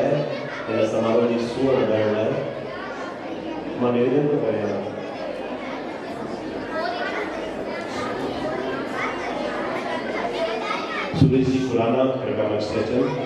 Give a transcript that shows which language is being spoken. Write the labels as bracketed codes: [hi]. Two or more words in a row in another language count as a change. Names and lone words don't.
[sd] इन समारोह की सूअर ॻाइण लाइ मां निवेदन थो करियां सुरेश जी खुराना कृपया मंच ते अचनि।